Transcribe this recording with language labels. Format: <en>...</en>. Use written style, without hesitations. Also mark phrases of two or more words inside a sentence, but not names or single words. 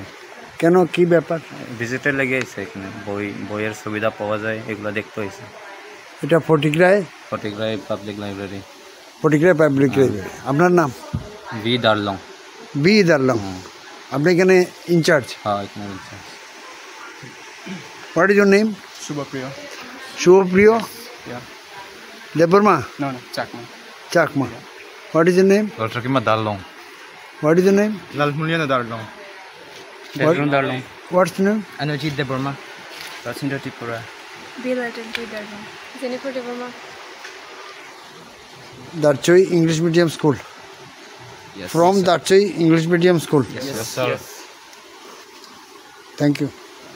<bn>কেন, কি ব্যাপার? ভিজিটার লেগে এসেছে এখানে, বইয়ের সুবিধা পাওয়া যায় এগুলো দেখতে হয়েছে। এটা ফটিকরায় পাবলিক লাইব্রেরি। ফটিকরায় পাবলিক লাইব্রেরি। আপনার নাম? বি দারলং। বি দারলং। আপনি এখানে ইনচার্জ? হ্যাঁ, এখানে ইনচার্জ।</bn> <en>What is your name? Shubhapriya. Shubhapriya? Yeah. Debarma? No, Chakma. Chakma. What is your name? Dr. Kima Darlong. What is your name? Lalmuliana Darlong. Bedroom Darlong. What's your name? Anujit Debarma. Rasinder Tripura. Bilaton Darlong. Jennifer Debarma. Darchoi English Medium School. Yes. From Darchoi English Medium School. Yes, sir. Thank you.</en>